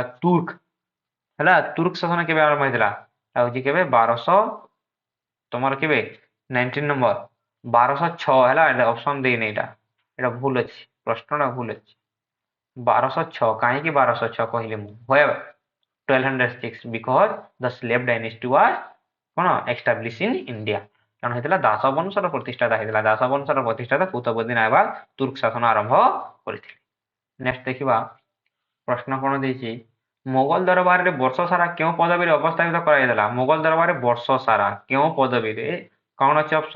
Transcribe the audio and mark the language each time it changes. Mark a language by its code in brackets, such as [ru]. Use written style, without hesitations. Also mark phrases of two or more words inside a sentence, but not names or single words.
[or] ତୁର୍କ ହେଲା। ତୁର୍କ ଶାସନ କେବେ ଆରମ୍ଭ ହେଇଥିଲା? ହଉଛି କେବେ 1200 ତମର କେବେ 19 ନମ୍ବର 1206 ହେଲା। ଅପସନ ଦେଇନି ଏଇଟା ଭୁଲ ଅଛି। ପ୍ରଶ୍ନଟା ଭୁଲ ଅଛି। 1206 କାହିଁକି 1206 କହିଲି ମୁଁ? [en] 1206 because the slave dynasty was କଣ established in India। [or] କାରଣ ହେଇଥିଲା ଦାସ ବଂଶର ପ୍ରତିଷ୍ଠାତା ହେଇଥିଲା। ଦାସ ବଂଶର ପ୍ରତିଷ୍ଠାତା କୁତୁବୁଦ୍ଦିନ ଆଇବକ ତୁର୍କ ଶାସନ ଆରମ୍ଭ କରିଥିଲେ। ନେକ୍ସଟ ଦେଖିବା ପ୍ରଶ୍ନ କଣ ଦେଇଛି? ମୋଗଲ ଦରବାରରେ ବର୍ଷ ସାରା କେଉଁ ପଦବୀରେ ଅବସ୍ଥାପିତ କରାଯାଇଥିଲା? ମୋଗଲ ଦରବାରରେ ବର୍ଷ ସାରା କେଉଁ ପଦବୀରେ? କଣ ଅଛି ଅପସନ?